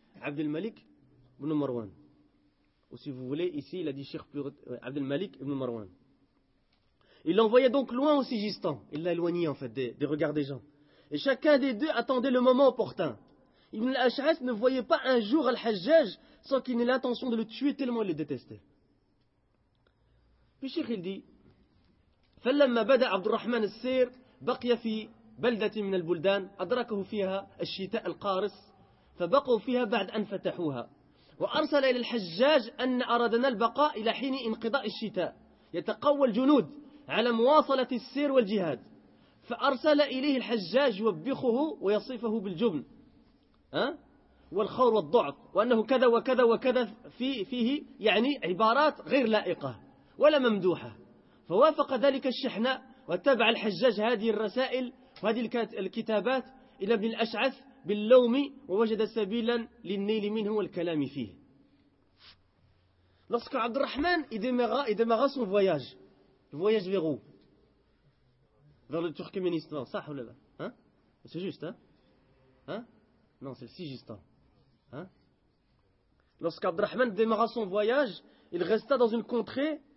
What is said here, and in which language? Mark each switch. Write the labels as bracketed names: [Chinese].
[French] Abd al-Malik ibn Marwan. Ou si vous voulez, ici il a dit Cheikh Abd al-Malik ibn Marwan. Il l'envoyait donc loin au Sijistan. Il l'a éloigné en fait des regards des gens. Et chacun des deux attendait le moment opportun. Ibn al-Ash'ath ne voyait pas un jour al-Hajjaj sans qu'il n'ait l'intention de le tuer tellement il le détestait. Puis Cheikh il dit, [Arabic] فلما بدا عبد الرحمن السير بقي في بلدة من البلدان أدركه فيها الشتاء القارس فبقوا فيها بعد أن فتحوها وأرسل إلى الحجاج أن أردنا البقاء إلى حين انقضاء الشتاء يتقوى الجنود على مواصلة السير والجهاد فأرسل إليه الحجاج يوبخه ويصفه بالجبن والخور والضعف وأنه كذا وكذا وكذا فيه يعني عبارات غير لائقة ولا ممدوحة فوافق ذلك الشحناء وتبع الحجاج هذه الرسائل وهذه الكتابات إلى ابن الأشعث باللوم ووجد سبيلا للنيل منه والكلام فيه. [French] Lorsque Abd al-Rahman démarra son voyage, le voyage vers où? Vers le Turkménistan, ça ou là? Hein? C'est juste, hein? Non, c'est le Sijistan. Hein? Lorsque Abd al-Rahman démarra son voyage, il resta dans une contrée.